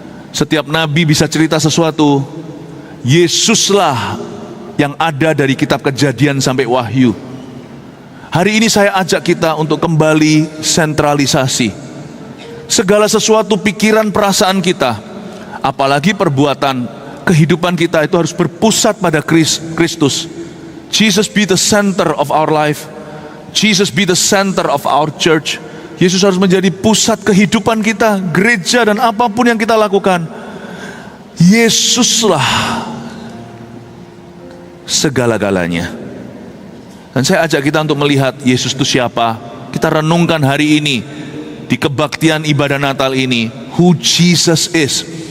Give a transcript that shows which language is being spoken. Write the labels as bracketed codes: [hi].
[id] Setiap nabi bisa cerita sesuatu, Yesuslah yang ada dari kitab Kejadian sampai Wahyu. Hari ini saya ajak kita untuk kembali sentralisasi. Segala sesuatu, pikiran, perasaan kita, apalagi perbuatan, kehidupan kita itu harus berpusat pada Kristus. [en] Jesus be the center of our life. Jesus be the center of our church. [id] Yesus harus menjadi pusat kehidupan kita, gereja dan apapun yang kita lakukan. Yesuslah segala-galanya. Dan saya ajak kita untuk melihat Yesus itu siapa. Kita renungkan hari ini di kebaktian ibadah Natal ini, [en] who Jesus is.